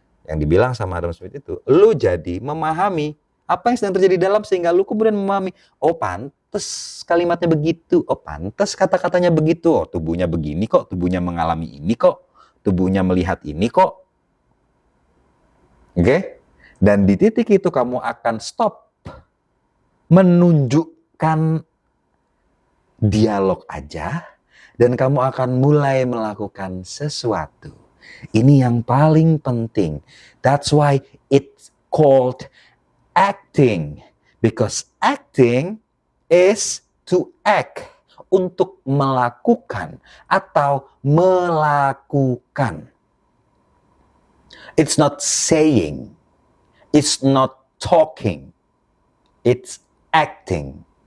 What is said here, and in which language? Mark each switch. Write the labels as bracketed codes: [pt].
[id] Yang dibilang sama Adam Smith itu, lu jadi memahami apa yang sedang terjadi di dalam sehingga lu kemudian memahami, oh pantes kalimatnya begitu, oh pantes kata-katanya begitu, oh tubuhnya begini kok, tubuhnya mengalami ini kok, tubuhnya melihat ini kok. Oke? Dan di titik itu kamu akan stop menunjukkan dialog aja dan kamu akan mulai melakukan sesuatu. Ini yang paling penting. [en] That's why it's called acting. Because acting is to act, [id] untuk melakukan atau melakukan. [en] It's not saying, it's not talking, it's acting.